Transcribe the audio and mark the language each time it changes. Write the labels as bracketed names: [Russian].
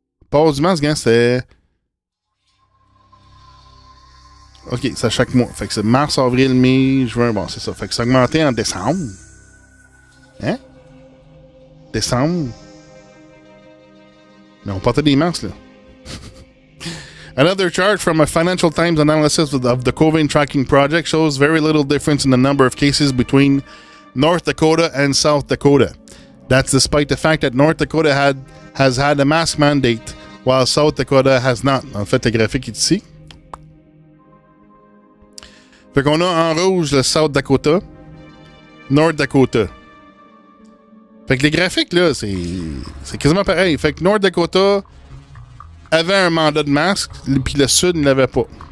[French] Port du masque, hein, c'est... OK, c'est à chaque mois. Fait que c'est mars, avril, mai, juin, bon, c'est ça. Fait que ça a augmenté en décembre. Hein? Décembre. Mais on portait des masques, là. [English] Another chart from a Financial Times analysis of the COVID tracking project shows very little difference in the number of cases between North Dakota and South Dakota. That's despite the fact that North Dakota has had a mask mandate, while South Dakota has not. [French] En fait, le graphique est ici. Fait qu'on a en rouge le South Dakota, North Dakota. Fait que les graphiques, là, c'est quasiment pareil. Fait que North Dakota avait un mandat de masque, puis le Sud ne l'avait pas.